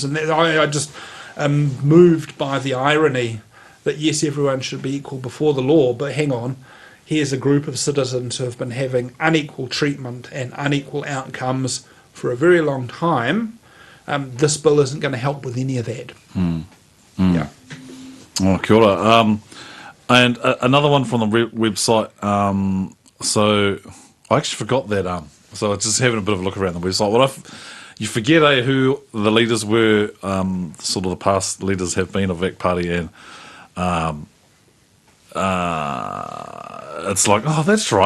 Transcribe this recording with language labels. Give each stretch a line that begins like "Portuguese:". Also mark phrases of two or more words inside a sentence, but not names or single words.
English: And I just am moved by the irony that yes, everyone should be equal before the law, but hang on, here's a group of citizens who have been having unequal treatment and unequal outcomes for a very long time. This bill isn't going to help with any of that. Yeah.
Māori: Oh, kia ora.
English: And another one from the website. So I actually forgot that. So I was just having a bit of a look around the website. Well, you forget who the leaders were, sort of the past leaders have been of VAC Party, and it's like, oh, that's right.